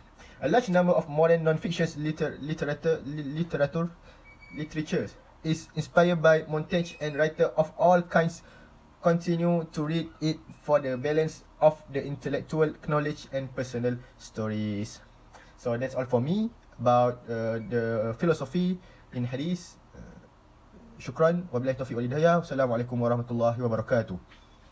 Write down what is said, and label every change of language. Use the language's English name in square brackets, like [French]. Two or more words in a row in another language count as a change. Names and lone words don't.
[English] A large number of modern non-fiction literature is inspired by Montaigne, and writers of all kinds continue to read it for the balance of the intellectual knowledge and personal stories. So that's all for me about the philosophy in hadith. [Arabic] Syukran. وبالله التوفيق والهداية. والسلام عليكم ورحمة الله وبركاته.